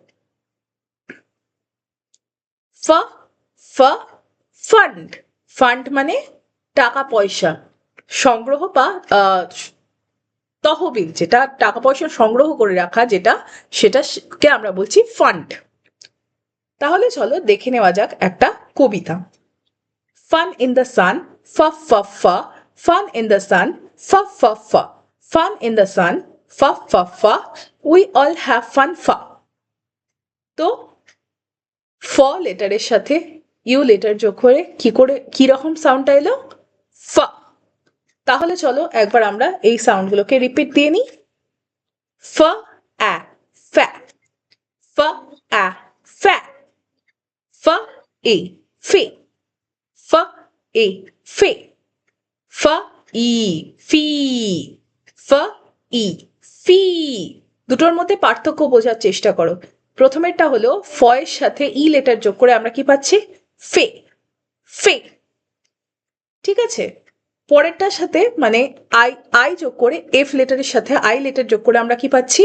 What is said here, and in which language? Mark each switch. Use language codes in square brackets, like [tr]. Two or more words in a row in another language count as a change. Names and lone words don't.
[bn] ফ ফ ফান্ড, ফান্ড মানে টাকা পয়সা সংগ্রহ বা তহবিল, যেটা টাকা পয়সা সংগ্রহ করে রাখা যেটা, সেটাকে আমরা বলছি ফান্ড। তাহলে চলো দেখে নেওয়া যাক একটা কবিতা। [en] fun in the sun f f f, fun in the sun f f f, fun in the sun f f f, we all have fun f. [bn] তো ফ লেটারের সাথে [en] U letter [bn] যোগ করে কি রকম সাউন্ডটা এলো? ফ। তাহলে চলো একবার আমরা এই সাউন্ডগুলোকে রিপিট দিয়ে নিই। ফ আ ফ্যা, ফ আ ফ্যা, ফ এ ফে, ফ এ ফে, ফ ই ফি, ফ ই ফি। দুটোর মধ্যে পার্থক্য বোঝার চেষ্টা করো। প্রথমেরটা হলো ফ এর সাথে ই লেটার যোগ করে আমরা কি পাচ্ছি? ফে, ফে। ঠিক আছে, পরেরটার সাথে মানে [en] I I [bn] যোগ করে [en] F letter's [bn] সাথে [en] I letter [bn] যোগ করে আমরা কি পাচ্ছি?